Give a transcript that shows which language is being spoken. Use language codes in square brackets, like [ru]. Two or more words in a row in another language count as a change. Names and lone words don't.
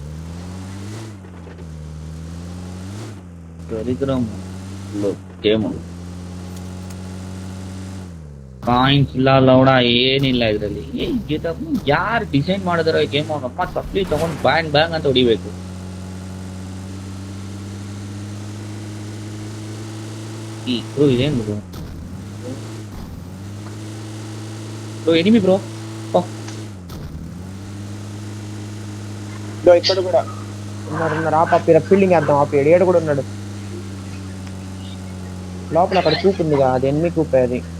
[en] Telegram game. [kn] ಕಾಯಿನ್ಸ್ ಇಲ್ಲ ಲೌಡ ಏನಿಲ್ಲ ಇದರಲ್ಲಿ. ಯಾರು ಡಿಸೈನ್ ಮಾಡಿದಾರೋ ಗೇಮ್ ಅವನಪ್ಪ ಸಪ್ಲಿ ತಗೊಂಡ್ ಬ್ಯಾಂಗ್ ಬ್ಯಾಂಗ್ ಅಂತ ಹೊಡಿಬೇಕು. ಈ ಬ್ರೋ ಇದೇನು [en] bro enemy bro [te] ఇదో ఇక్కడ కూడా ఉన్నారు ఆపి ఫీల్డింగ్ వేద్దాం. ఆపి ఏడు కూడా ఉన్నాడు లోపల. అక్కడ కూకుందిగా, అది ఎనిమి కూపే అది.